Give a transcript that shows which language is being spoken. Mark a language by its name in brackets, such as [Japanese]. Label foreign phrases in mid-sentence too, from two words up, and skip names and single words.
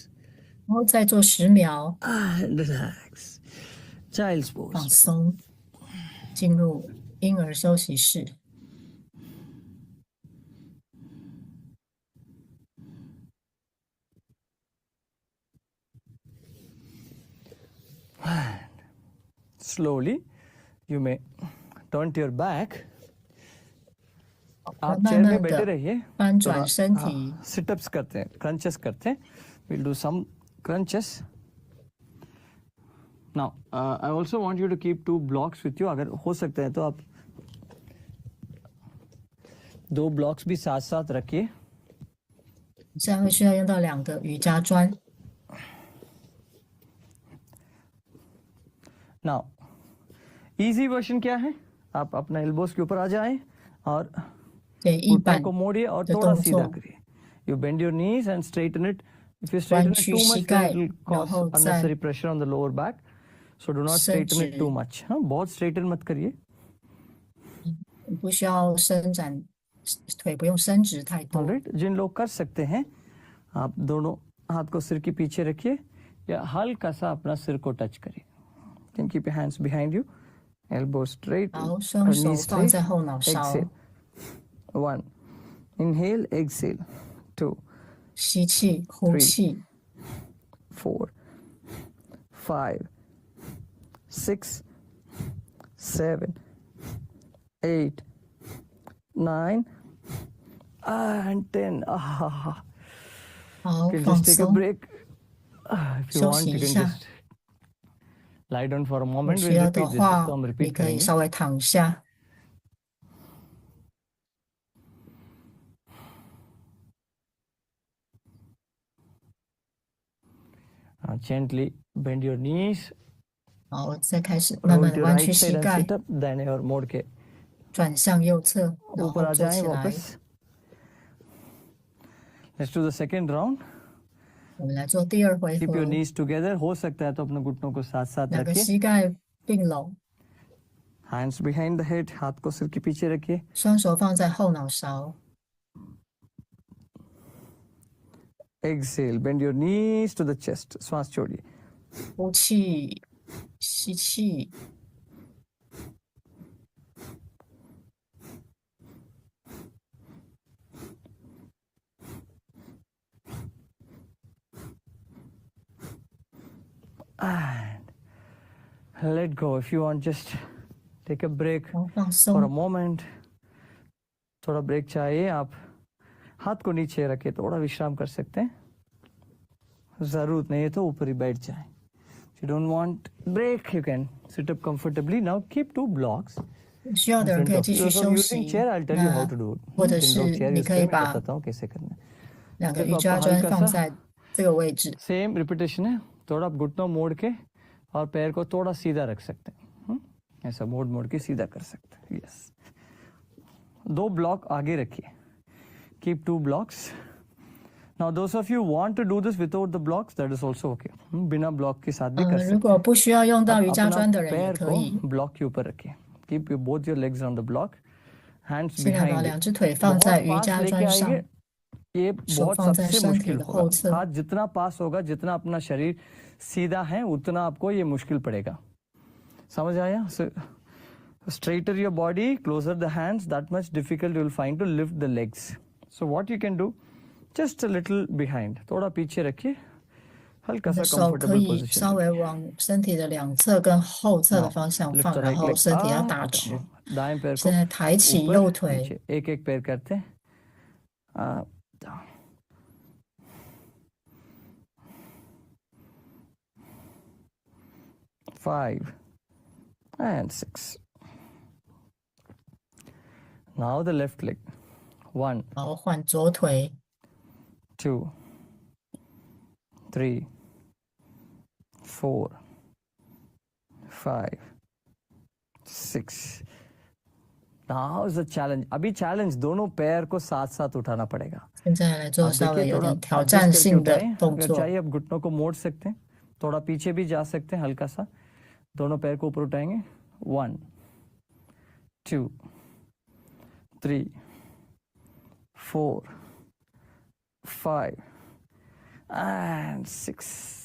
[Chinese] 然后再做10秒， [English] And relax. Child's [Chinese] 放 [English] pose. [Chinese] 松，进入婴儿休息室。 [English] Slowly, you may turn to your back. [Hindi] आप [Chinese] 慢 [Hindi] चेयर में [Chinese] 慢 [Hindi] बैठे [Chinese] 的 [Hindi] रहिए. [Chinese] 翻转身体， [Hindi] सिटअप्स करते हैं, crunches करते हैं. [English] We'll do some crunches. Now, I also want you to keep 2 blocks with you. [Hindi] अगर हो सकता है तो आप 2 blocks भी साथ साथ रखिए. [Chinese] 现在会需要用到2个瑜伽砖。 [English] Now, easy version [Hindi] क्या है? आप अपना elbows के ऊपर आ जाएं और [Chinese] 给一 [Hindi] घुटनों [Chinese] 半 [Hindi] को मोड़िए और [Chinese] 的 [Hindi] थोड़ा [Chinese] 动 [Hindi] सीधा [Chinese] 作， [Hindi] करिए. [English] You bend your knees and straighten it. If you straighten [Chinese] 弯 [English] it [Chinese] 曲 [English] too [Chinese] 膝 [English] much, [Chinese] 盖 [English] then it will [Chinese] 然 [English] cause [Chinese] 后再 [English] unnecessary pressure on the lower back. So do not [Chinese] 伸 [English] straighten it [Chinese] 直， [English] too much. [Hindi] हाँ, बहुत straighten मत करिए. [Chinese] 不需要伸展腿不用伸直太多。 [Hindi] ऑलराइट, जिन लोग कर सकते हैं आप दोनों हाथ को सिर के पीछे रखिए या हल्का सा अपना सिर को टच करिए. [English] Can keep your hands behind you, elbows straight, [Chinese] 好，双手 [English] knees [Chinese] 放 [English] straight. [Chinese] 在后脑勺， [English] Exhale. 1. Inhale, exhale. 2. [Chinese] 吸气，呼气。 [English] 4, 5, 6, 7, 8, 9, and 10. [Chinese] 好， [English] You can [Chinese] 放 [English] just take a [Chinese] 松， [English] break. If you [Chinese] 休 [English] want, [Chinese] 息 [English] you [Chinese] 一 [English] can [Chinese] 下。 [English] just lie down for a [Chinese] 有 [English] moment. [Chinese] 需 [English] We'll [Chinese] 要的 [English] repeat this. [Chinese] 话 [Hindi] तो हम [Chinese] 你 [Hindi] repeat [Chinese] 可以 [Hindi] करेंगे. [Chinese] 稍微躺一下。 [English] Gently bend your knees. [Chinese] 好，再开始慢 [English] Roll [Chinese] 慢 [English] to [Chinese] 的 [English] your [Chinese] 弯 [English] right [Chinese] 曲 [English] side [Chinese] 膝 [English] and [Chinese] 盖， [English] sit up. [Hindi] दाहिने और मोड़ के [Chinese] 转向右侧，然 [Hindi] ऊपर [Chinese] 后 [Hindi] आ [Chinese] 坐 [Hindi] जाएं [Chinese] 起来。 [Hindi] वापस. [English] Let's do the second round. [Chinese] 我们来做第二回 [English] Keep your [Chinese] 合， [English] knees together. [Hindi] हो सकता है तो अपने घुटनों को साथ साथ [Chinese] 两个 [Hindi] रखिए. [Chinese] 膝盖并拢， [English] Hands behind the head. [Hindi] हाथ को सिर के पीछे रखिए. [Chinese] 双手放在后脑勺。 [English] Exhale. Bend your knees to the chest. [Hindi] श्वास छोड़िए. [Chinese] 呼气，吸气， [English] And let go. If you want, just take a break [Chinese] 然后放 [English] for a [Chinese] 松。 [English] moment. [Hindi] थोड़ा ब्रेक चाहिए आप हाथ को नीचे रखे थोड़ा विश्राम कर सकते हैं. जरूरत नहीं है तो ऊपर ही बैठ जाए. [English] If you don't want break, you can sit up comfortably. Now keep 2 blocks [Chinese] 需要 [English] in [Chinese] 的人 [English] front [Chinese] 可以 [English] of [Chinese] 继 [English] you. [Chinese] 续 [English] So [Chinese] 休 [English] using [Chinese] 息。 [English] chair, I'll tell you how [Chinese] 那 [English] to do it. [Chinese] 或者 [Hindi] जिन लोग [Chinese] 是 [Hindi] chair [Chinese] 你 [Hindi] use [Chinese] 可以 [Hindi] करें मैं [Chinese] 把 [Hindi] बताता हूँ कैसे करना है. [Chinese] 两个 [Hindi] सिर्फ [Chinese] 瑜 [Hindi] आपको [Chinese] 伽砖 [Hindi] हल्का [Chinese] 放 [Hindi] सा [Chinese] 在这个位置， [Hindi] सेम रिपीटेशन है. थोड़ा आप घुटनों मोड़ के और पैर को थोड़ा सीधा रख सकते हैं. ऐसा मोड़ मोड़ के सीधा कर सकते हैं. यस. 2 ब्लॉक आगे रखिए. [English] Keep 2 blocks. Now those of you want to do this without the blocks, that is also okay. [Hindi] बिना ब्लॉक के साथ भी कर [Chinese] 如 [Hindi] सकते [Chinese] 果 [Hindi] हैं. [Chinese] 不需要用到 [Hindi] अब [Chinese] 瑜伽 [Hindi] अपना [Chinese] 砖的人也 [Hindi] पैर [Chinese] 可 [Hindi] को [Chinese] 以。 [Hindi] ब्लॉक के ऊपर रखिए. [English] Keep both your legs on the block. Hands [Chinese] 现在把 [English] behind [Chinese] 两 [English] it. [Chinese] 只腿放在 [Hindi] बहुत [Chinese] 瑜 [Hindi] पास [Chinese] 伽 [Hindi] लेके [Chinese] 砖上， [Hindi] आएंगे. ये [Chinese] 手 [Hindi] बहुत [Chinese] 放在 [Hindi] सबसे [Chinese] 身体 [Hindi] मुश्किल [Chinese] 的 [Hindi] होगा. [Chinese] 后侧。 [Hindi] हाथ जितना पास होगा, जितना अपना शरीर सीधा है, उतना आपको ये मुश्किल पड़ेगा. समझ आया? [English] So, straighter your body, closer the hands, that much difficult you will find to lift the legs. So what you can do, just a little behind. [Hindi] थोड़ा पीछे रखिए. [Chinese] 你 [Hindi] हल्का [Chinese] 的 [Hindi] सा [Chinese] 手可 [Hindi] comfortable [Chinese] 以 [Hindi] position. [Chinese] 稍微往身体的两侧跟后侧的 [English] Now [Chinese] 方向 [English] lift [Chinese] 放， [English] the [Chinese] 然 [English] right [Chinese] 后 [English] leg [Chinese] 身体要 [English] up. [Chinese] 打直。 [Hindi] दाएं पैर को [Chinese] 现在抬起 [Hindi] ऊपर [Chinese] 右腿， [Hindi] नीचे. एक-एक पैर करते हैं. [English] Up, down. 5 and 6. Now the left leg. 1, [Chinese] 然后换左腿， [English] 2, 3, 4, 5, 6. Now is the challenge. [Hindi] अभी challenge दोनों पैर को साथ साथ उठाना पड़ेगा. [Chinese] 现在来做 [Hindi] आप [Chinese] 稍微 [Hindi] देखिए [Chinese] 有 [Hindi] थोड़ा [Chinese] 点挑 [Hindi] adjust [Chinese] 战 [Hindi] करके [Chinese] 性的 [Hindi] उठाएं. [Chinese] 动 [Hindi] अगर [Chinese] 作。 [Hindi] चाहिए आप घुटनों को मोड़ सकते हैं. थोड़ा पीछे भी जा सकते हैं हल्का सा. दोनों पैर को ऊपर उठाएंगे. [English] 1, 2, 3, 4, 5 and 6.